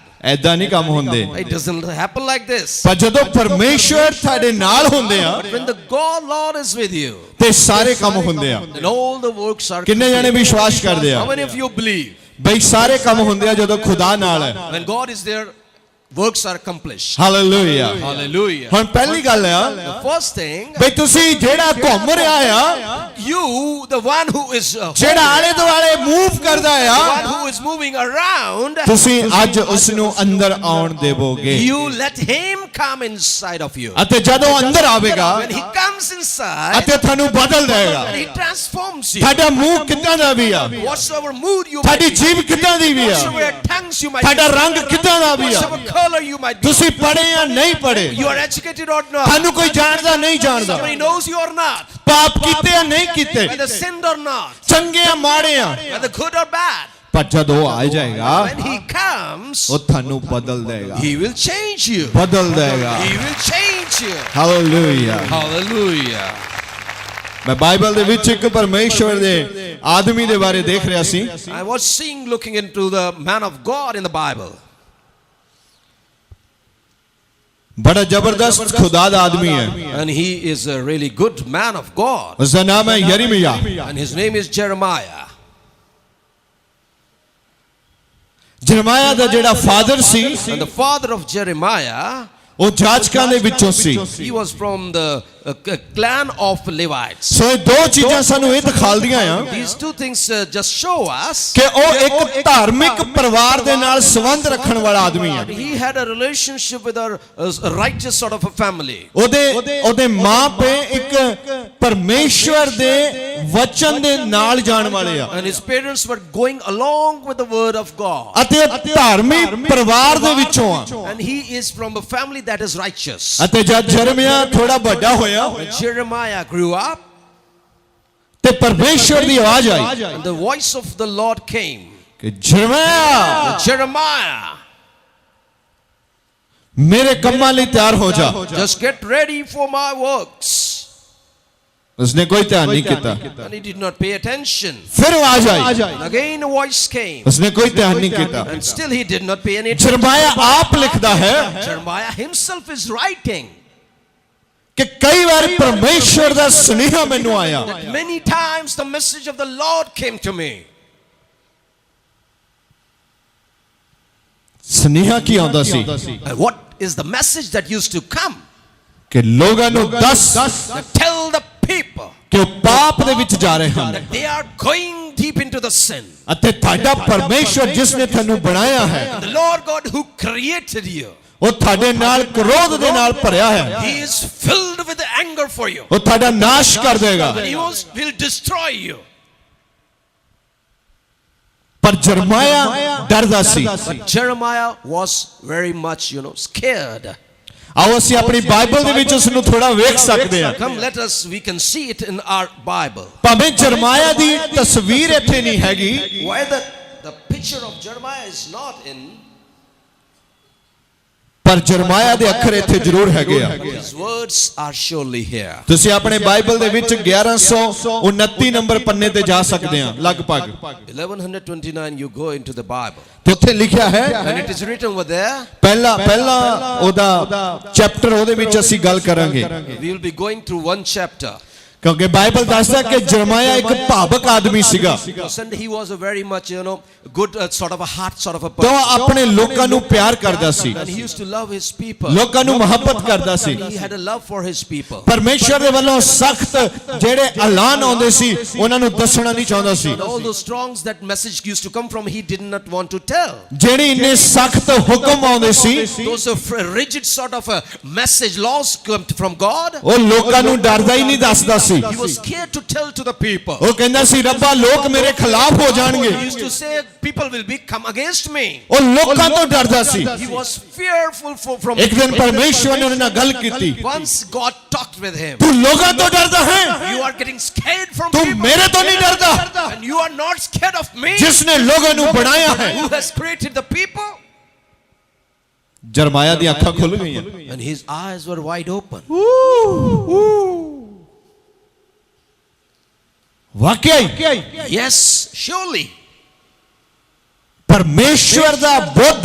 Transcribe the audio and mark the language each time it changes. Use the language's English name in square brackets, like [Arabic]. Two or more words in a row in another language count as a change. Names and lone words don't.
[Punjabi] ਐਦਾਂ ਨਹੀਂ ਕੰਮ ਹੁੰਦੇ। [English] It doesn't happen like this." [Punjabi] ਪਰ ਜਦੋਂ ਪਰਮੇਸ਼ਵਰ ਤੁਹਾਡੇ ਨਾਲ ਹੁੰਦੇ ਆ, [English] When the Lord is with you, [Punjabi] ਤੇ ਸਾਰੇ ਕੰਮ ਹੁੰਦੇ ਆ। [English] then all the works are [Punjabi] ਕਿੰਨੇ ਜਣੇ ਵਿਸ਼ਵਾਸ ਕਰਦੇ ਆ [English] How many of you believe? [Punjabi] ਬਈ ਸਾਰੇ ਕੰਮ ਹੁੰਦੇ ਆ ਜਦੋਂ ਖੁਦਾ ਨਾਲ ਹੈ? [English] When God is there, works are accomplished. [Punjabi] ਹਾਲੇਲੂਇਆ। [English] Hallelujah. [Punjabi] ਹੁਣ ਪਹਿਲੀ ਗੱਲ ਆ [English] The first thing, [Punjabi] ਬਈ ਤੁਸੀਂ ਜਿਹੜਾ ਘੁੰਮ ਰਿਹਾ ਆ, [English] you, the one who is [Punjabi] ਜਿਹੜਾ ਆਲੇ ਦੁਆਲੇ ਮੂਵ ਕਰਦਾ [English] the one [Punjabi] ਆ [English] who is moving around, [Punjabi] ਤੁਸੀਂ ਅੱਜ ਉਸ ਨੂੰ ਅੰਦਰ ਆਉਣ ਦੇਵੋਗੇ [English] you let him come inside of you. [Punjabi] ਅਤੇ ਜਦੋਂ ਅੰਦਰ ਆਵੇਗਾ [English] When he comes inside, [Punjabi] ਅਤੇ ਤੁਹਾਨੂੰ ਬਦਲ ਦੇਗਾ [English] and he transforms you. [Punjabi] ਤੁਹਾਡਾ ਮੂੰਹ ਕਿੱਦਾਂ ਦਾ ਵੀ ਆ [English] Whatsoever mood you might [Punjabi] ਤੁਹਾਡੀ [English] be, [Punjabi] ਜੀਭ ਕਿੱਦਾਂ ਦੀ ਵੀ ਆ [English] whatsoever tongues you might [Punjabi] ਤੁਹਾਡਾ [English] be, [Punjabi] ਰੰਗ ਕਿੱਦਾਂ ਦਾ ਵੀ ਆ [English] whatsoever color you might be, [Punjabi] ਤੁਸੀਂ ਪੜ੍ਹੇ ਜਾਂ ਨਹੀਂ ਪੜ੍ਹੇ [English] you are educated or not, [Punjabi] ਤੁਹਾਨੂੰ ਕੋਈ ਜਾਣਦਾ ਨਹੀਂ ਜਾਣਦਾ [English] somebody knows you or not, [Punjabi] ਪਾਪ ਕੀਤੇ ਜਾਂ ਨਹੀਂ ਕੀਤੇ [English] whether sinned or not, [Punjabi] ਚੰਗੇ ਜਾਂ ਮਾੜੇ ਆ [English] whether good or bad. [Punjabi] ਪਰ ਜਦੋਂ ਆ ਜਾਏਗਾ [English] When he comes, [Punjabi] ਉਹ ਤੁਹਾਨੂੰ ਬਦਲ ਦੇਗਾ [English] he will change you. [Punjabi] ਬਦਲ ਦੇਗਾ [English] He will change you. [Punjabi] ਹਾਲੇਲੂਇਆ [English] Hallelujah. [Punjabi] ਮੈਂ ਬਾਈਬਲ ਦੇ ਵਿੱਚ ਇੱਕ ਪਰਮੇਸ਼ਵਰ ਦੇ ਆਦਮੀ ਦੇ ਬਾਰੇ ਦੇਖ ਰਿਹਾ ਸੀ [English] I was looking into the man of God in the Bible. [Punjabi] ਬੜਾ ਜ਼ਬਰਦਸਤ ਖੁਦਾ ਦਾ ਆਦਮੀ ਹੈ [English] And he is a really good man of God. [Punjabi] ਉਸ ਦਾ ਨਾਮ ਹੈ ਯਰਮੀਆ [English] And his name is Jeremiah. [Punjabi] ਜਰਮਾਇਆ ਦਾ ਜਿਹੜਾ ਫਾਦਰ ਸੀ [English] And the father of Jeremiah, [Punjabi] ਉਹ ਜਾਜਕਾਂ ਦੇ ਵਿੱਚੋਂ ਸੀ [English] he was from the clan of Levites. [Punjabi] ਸੋ ਇਹ ਦੋ ਚੀਜ਼ਾਂ ਸਾਨੂੰ ਇਹ ਦਿਖਾਉਂਦੀਆਂ ਆ [English] These two things just show us [Punjabi] ਕਿ ਉਹ ਇੱਕ ਧਾਰਮਿਕ ਪਰਿਵਾਰ ਦੇ ਨਾਲ ਸੰਬੰਧ ਰੱਖਣ ਵਾਲਾ ਆਦਮੀ ਹੈ [English] he had a relationship with a righteous sort of a family. [Punjabi] ਉਹਦੇ ਮਾਂ ਪੇ ਇੱਕ ਪਰਮੇਸ਼ਵਰ ਦੇ ਵਚਨ ਦੇ ਨਾਲ ਜਾਣ ਵਾਲੇ ਆ [English] And his parents were going along with the word of God. [Punjabi] ਅਤੇ ਧਾਰਮਿਕ ਪਰਿਵਾਰ ਦੇ ਵਿੱਚੋਂ ਆ [English] And he is from a family that is righteous. [Punjabi] ਅਤੇ ਜਦ ਜਰਮੀਆ ਥੋੜਾ ਵੱਡਾ ਹੋਇਆ [English] When Jeremiah grew up, [Punjabi] ਤੇ ਪਰਮੇਸ਼ਵਰ ਦੀ ਆਵਾਜ਼ ਆਈ [English] and the voice of the Lord came. [Punjabi] ਕਿ ਜਰਮੀਆ [English] Jeremiah, [Punjabi] ਮੇਰੇ ਕੰਮਾਂ ਲਈ ਤਿਆਰ ਹੋ ਜਾ [English] just get ready for my works. [Punjabi] ਉਸਨੇ ਕੋਈ ਧਿਆਨ ਨਹੀਂ ਕੀਤਾ [English] And he did not pay attention. [Punjabi] ਫਿਰ ਆਵਾਜ਼ ਆਈ [English] And again a voice came. [Punjabi] ਉਸਨੇ ਕੋਈ ਧਿਆਨ ਨਹੀਂ ਕੀਤਾ [English] And still he did not pay any attention. [Punjabi] ਜਰਮਾਇਆ ਆਪ ਲਿਖਦਾ ਹੈ [English] Jeremiah himself is writing [Punjabi] ਕਿ ਕਈ ਵਾਰ ਪਰਮੇਸ਼ਵਰ ਦਾ ਸੁਨੇਹਾ ਮੈਨੂੰ ਆਇਆ [English] that many times the message of the Lord came to me. [Punjabi] ਸੁਨੇਹਾ ਕੀ ਆਉਂਦਾ ਸੀ [English] And what is the message that used to come? [Punjabi] ਕਿ ਲੋਕਾਂ ਨੂੰ ਦੱਸ [English] That tell the people [Punjabi] ਕਿ ਉਹ ਪਾਪ ਦੇ ਵਿੱਚ ਜਾ ਰਹੇ ਹਨ [English] that they are going deep into the sin. [Punjabi] ਅਤੇ ਤੁਹਾਡਾ ਪਰਮੇਸ਼ਵਰ ਜਿਸ ਨੇ ਤੁਹਾਨੂੰ ਬਣਾਇਆ ਹੈ [English] The Lord God who created you, [Punjabi] ਉਹ ਤੁਹਾਡੇ ਨਾਲ ਕ੍ਰੋਧ ਦੇ ਨਾਲ ਭਰਿਆ ਹੈ [English] he is filled with anger for you. [Punjabi] ਉਹ ਤੁਹਾਡਾ ਨਾਸ਼ ਕਰ ਦੇਗਾ [English] And he will destroy you. [Punjabi] ਪਰ ਜਰਮਾਇਆ ਡਰਦਾ ਸੀ [English] But Jeremiah was very much, scared. [Punjabi] ਆਓ ਅਸੀਂ ਆਪਣੀ ਬਾਈਬਲ ਦੇ ਵਿੱਚ ਉਸ ਨੂੰ ਥੋੜਾ ਵੇਖ ਸਕਦੇ ਹਾਂ [English] Come, we can see it in our Bible. [Punjabi] ਭਾਵੇਂ ਜਰਮਾਇਆ ਦੀ ਤਸਵੀਰ ਇੱਥੇ ਨਹੀਂ ਹੈਗੀ [English] Why the picture of Jeremiah is not in, [Punjabi] ਪਰ ਜਰਮਾਇਆ ਦੇ ਅੱਖਰ ਇੱਥੇ ਜ਼ਰੂਰ ਹੈਗੇ ਆ [English] his words are surely here. [Punjabi] ਤੁਸੀਂ ਆਪਣੇ ਬਾਈਬਲ ਦੇ ਵਿੱਚ 1129 ਨੰਬਰ ਪੰਨੇ ਤੇ ਜਾ ਸਕਦੇ ਆ ਲਗਭਗ [English] 1129 you go into the Bible. [Punjabi] ਤੇ ਉੱਥੇ ਲਿਖਿਆ ਹੈ [English] And it is written over there. [Punjabi] ਪਹਿਲਾ ਉਹਦਾ ਚੈਪਟਰ ਉਹਦੇ ਵਿੱਚ ਅਸੀਂ ਗੱਲ ਕਰਾਂਗੇ [English] We will be going through one chapter. [Punjabi] ਕਿਉਂਕਿ ਬਾਈਬਲ ਦੱਸਦਾ ਕਿ ਜਰਮਾਇਆ ਇੱਕ ਭਾਵਕ ਆਦਮੀ ਸੀਗਾ [English] And he was a very much, good sort of a heart sort of a [Punjabi] ਤਾਂ [English] person. [Punjabi] ਉਹ ਆਪਣੇ ਲੋਕਾਂ ਨੂੰ ਪਿਆਰ ਕਰਦਾ ਸੀ [English] And he used to love his people. [Punjabi] ਲੋਕਾਂ ਨੂੰ ਮੁਹੱਬਤ ਕਰਦਾ ਸੀ [English] He had a love for his people. [Punjabi] ਪਰਮੇਸ਼ਵਰ ਦੇ ਵੱਲੋਂ ਸਖਤ ਜਿਹੜੇ ਐਲਾਨ ਆਉਂਦੇ ਸੀ ਉਹਨਾਂ ਨੂੰ ਦੱਸਣਾ ਨਹੀਂ ਚਾਹੁੰਦਾ ਸੀ [English] And all those strongs that message used to come from, he did not want to tell. [Punjabi] ਜਿਹੜੇ ਇੰਨੇ ਸਖਤ ਹੁਕਮ ਆਉਂਦੇ ਸੀ [English] Those rigid sort of a message, laws come from God. [Punjabi] ਉਹ ਲੋਕਾਂ ਨੂੰ ਡਰਦਾ ਹੀ ਨਹੀਂ ਦੱਸਦਾ ਸੀ [English] He was scared to tell to the people. [Punjabi] ਉਹ ਕਹਿੰਦਾ ਸੀ ਰੱਬਾ ਲੋਕ ਮੇਰੇ ਖਿਲਾਫ ਹੋ ਜਾਣਗੇ [English] He used to say, people will come against me. [Punjabi] ਉਹ ਲੋਕਾਂ ਤੋਂ ਡਰਦਾ ਸੀ [English] He was fearful from [Punjabi] ਇੱਕ ਦਿਨ ਪਰਮੇਸ਼ਵਰ ਨੇ ਉਹਨਾਂ ਨਾਲ ਗੱਲ ਕੀਤੀ [English] Once God talked with him. [Punjabi] ਤੂੰ ਲੋਕਾਂ ਤੋਂ ਡਰਦਾ ਹੈ [English] You are getting scared from [Punjabi] ਤੂੰ [English] people. [Punjabi] ਮੇਰੇ ਤੋਂ ਨਹੀਂ ਡਰਦਾ [English] And you are not scared of me. [Punjabi] ਜਿਸ ਨੇ ਲੋਕਾਂ ਨੂੰ ਬਣਾਇਆ ਹੈ [English] Who has created the people? [Punjabi] ਜਰਮਾਇਆ ਦੀਆਂ ਅੱਖਾਂ ਖੁੱਲ ਗਈਆਂ [English] And his eyes were wide open. [Punjabi] ਵਾਕਿਆ [English] Yes, surely. [Punjabi] ਪਰਮੇਸ਼ਵਰ ਦਾ ਬੁੱਧ